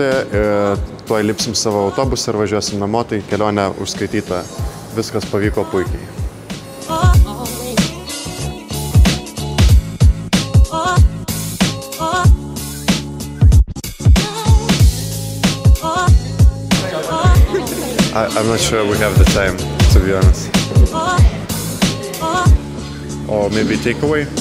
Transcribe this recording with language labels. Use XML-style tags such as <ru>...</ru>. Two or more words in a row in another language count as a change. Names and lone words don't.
<lt>Tuoj lipsim savo autobusą ir važiuosim namo, tai kelionė užskaityta. Viskas pavyko puikiai.</lt> <en>I'm not sure we have the time, to be honest. Or maybe takeaway?</en>